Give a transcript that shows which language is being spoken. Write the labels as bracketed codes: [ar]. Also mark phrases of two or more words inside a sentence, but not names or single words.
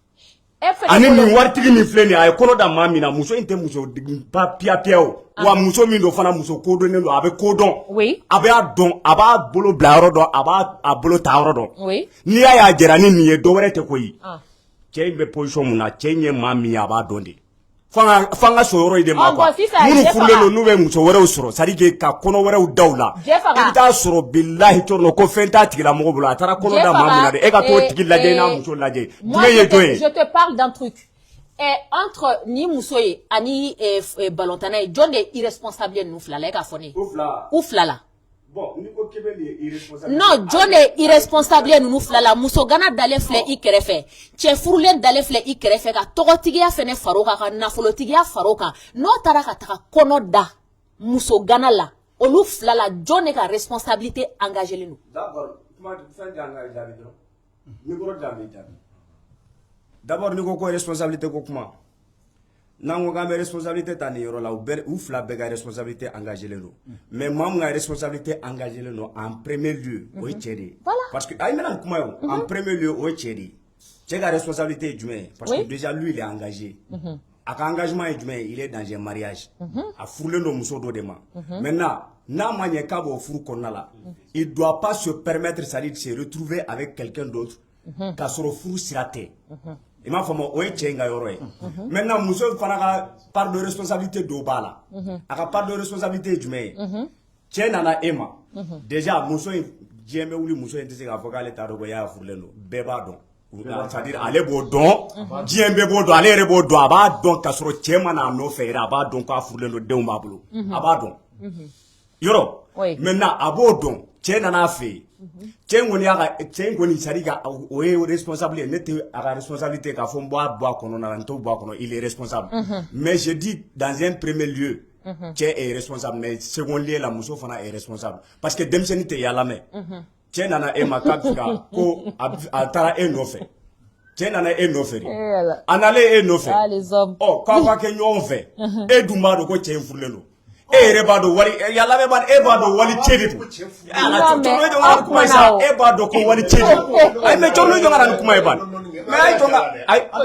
[bm] ani nin waritigi min filɛ nin ye a ye kɔnɔ da maa min na muso in tɛ muso piya o wa muso min don fana muso kodɔnnen don a bɛ kodɔn a b'a dɔn a b'a bolo bila yɔrɔ dɔn a b'a bolo ta yɔrɔ dɔn n'i y'a jɛra ni nin ye dɔwɛrɛ tɛ koyi cɛ in bɛ position mun na cɛ in ye maa min ye a b'a dɔn de f'an ka so yɔrɔ in de ma quoi minnu furulen don n'u bɛ muso wɛrɛw sɔrɔ [fr] c'est à dire [bm] ka kɔnɔ wɛrɛw da u la i bɛ taa sɔrɔ bilahi Tchorno ko fɛn t'a tigila mɔgɔ bolo a taara kɔnɔ da maa min na de e ka t'o tigi lajɛ n'a muso lajɛ jumɛn ye jɔn ye. [fr] Je te parle d'un truc entre [bm] ni muso ye ani balɔntana ye jɔn de ye irresponsable ye ninnu fila la e k'a fɔ ne ye u fila la. [fr] Bon, [bm] non, jɔn de ye irresponsable ye ninnu fila la muso gana dalen filɛ i kɛrɛfɛ cɛ furulen dalen filɛ i kɛrɛfɛ ka tɔgɔtigiya fɛnɛ far'o kan ka nafolotigiya far'o kan n'o taara ka taga kɔnɔ da muso gana la olu fila la jɔn de ka [fr] responsabilité engagé [bm] len don. D'accord, kuma fɛn jaa nga jaabi dɔrɔn micro jaabi jaabi d'abord ni ko ko responsabilité ko kuma n'an ko k'an bɛ responsabilité ta nin yɔrɔ la u fila bɛɛ ka [fr] responsabilité engagé [bm] len don mais maa min ka [fr] responsabilité engagé [bm] len don [fr] en premier lieu [bm] o ye cɛ de ye [fr] parce que [bm] ayi n bɛna nin kuma ye o [fr] en premier lieu [bm] o ye cɛ de ye cɛ ka responsabilité ye jumɛn ye [fr] parce que déjà lui il est engagé [bm] a ka engagement ye jumɛn ye [fr] il est dans un mariage [bm] a furulen don muso dɔ de ma maintenant n'a ma ɲɛ k'a b'o furu kɔnɔna la [fr] il doit pas se permettre c'est à dire de se retrouver avec quelqu'un d'autre [bm] k'a sɔrɔ furu sira tɛ i m'a faamu o ye cɛ in ka yɔrɔ ye maintenant muso fana ka [fr] part de responsabilité [bm] dɔw b'a la a ka [fr] part de responsabilité [bm] ye jumɛn ye cɛ nana e ma déjà muso in diɲɛ bɛ wuli muso in tɛ se k'a fɔ k'ale t'a dɔn ko y'a furulen don bɛɛ b'a dɔn [fr] c'est-à-dire [bm] ale b'o dɔn diɲɛ bɛɛ b'o dɔn ale yɛrɛ b'o dɔn a b'a dɔn k'a sɔrɔ cɛ ma n'a nɔfɛ yɛrɛ a b'a dɔn k'a furulen don denw b'a bolo a b'a dɔn yɔrɔ maintenant a b'o dɔn cɛ nana fɛ yen cɛ in kɔni [fr] c'est à dire [bm] o ye responsable ye ne tɛ a ka responsabilité k'a fɔ n b'a bɔ a kɔnɔ na n t'o bɔ a kɔnɔ [fr] il est responsable mais je dis dans un premier lieu [bm] cɛ [fr] est responsable mais second lieu [bm] la muso fana [fr] est responsable parce que [bm] denmisɛnnin tɛ yaala mɛn cɛ nana e ma k'a bɛ ka ko a taara e nɔfɛ cɛ nana e nɔfɛ de a nalen e nɔfɛ ɔ k'aw ka kɛ ɲɔgɔn fɛ e dun b'a dɔn ko cɛ in furulen don e yɛrɛ b'a dɔn wali yala bɛ ban e b'a dɔn wali cɛ de don ala cɔrɔ jɔn ka nin kuma ye sa e b'a dɔn ko wali cɛ de don ayi mais cɔrɔ jɔn ka nin kuma ye ban mais ayi jɔn ka ayi